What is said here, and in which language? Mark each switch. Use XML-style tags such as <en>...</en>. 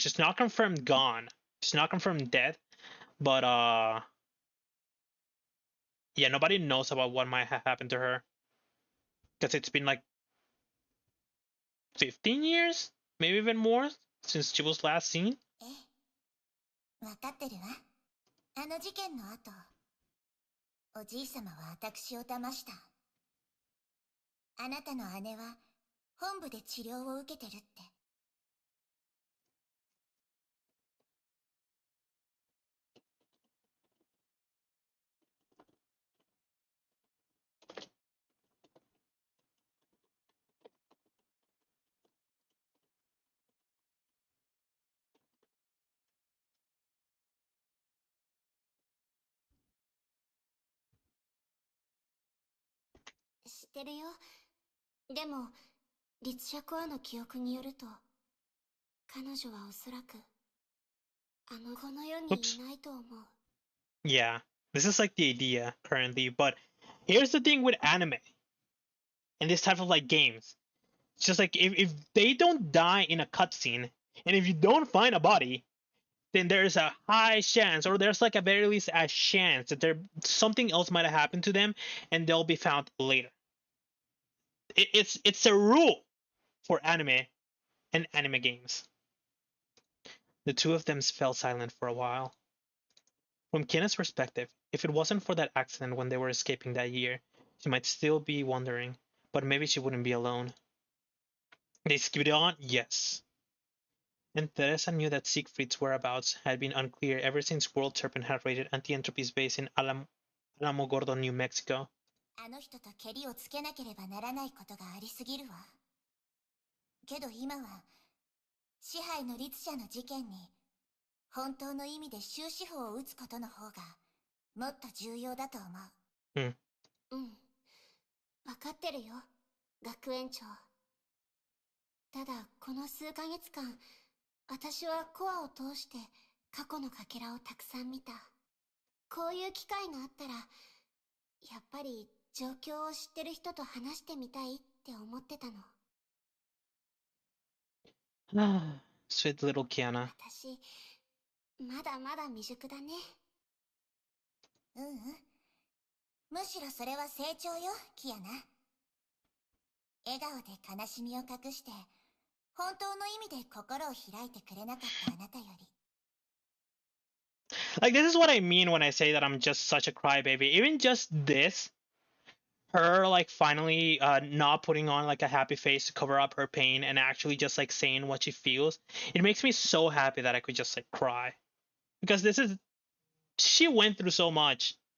<en>She's not confirmed gone. She's not confirmed dead, but yeah, nobody knows about what might have happened to her because it's been like 15 years, maybe even more, since she was last seen.</en> <ja>ええ、わかってるわ。あの事件の後、おじいさまは私を騙した。あなたの姉は本部で治療を受けてるって。知ってるよ。でも、律者コアの記憶によると、彼女はおそらく、この世にいないと思う。</ja> <en>Yeah, this is like the idea currently, but here's the thing with anime and this type of like games. It's just like if they don't die in a cutscene, and if you don't find a body, then there's a high chance, or there's like a very least a chance that there something else might have happened to them, and they'll be found later. It's a rule for anime and anime games. The two of them fell silent for a while. From Kina's perspective, if it wasn't for that accident when they were escaping that year, she might still be wondering, but maybe she wouldn't be alone. They skipped on, yes. And Teresa knew that Siegfried's whereabouts had been unclear ever since World Serpent had raided Anti-Entropy's base in Alamogordo, New Mexico.</en> <ja>あの人とケリをつけなければならないことがありすぎるわ。けど今は、支配の律者の事件に、本当の意味で終止符を打つことの方が、もっと重要だと思う。うん。わかってるよ、学園長。ただ、この数ヶ月間、私はコアを通して過去のかけらをたくさん見た。こういう機会があったら、やっぱり状況を知ってる人と話してみたいって思ってたの。</ja> <en>Sweet little Kiana.</en> <ja>私、まだまだ未熟だね。ううん。むしろそれは成長よ、キアナ。笑顔で悲しみを隠して、本当の意味で心を開いてくれなかったあなたより。</ja> <en>Like, this is what I mean when I say that I'm just such a crybaby. Even just this, her like finally not putting on like a happy face to cover up her pain and actually just like saying what she feels, it makes me so happy that I could just like cry. Because this is, she went through so much.</en>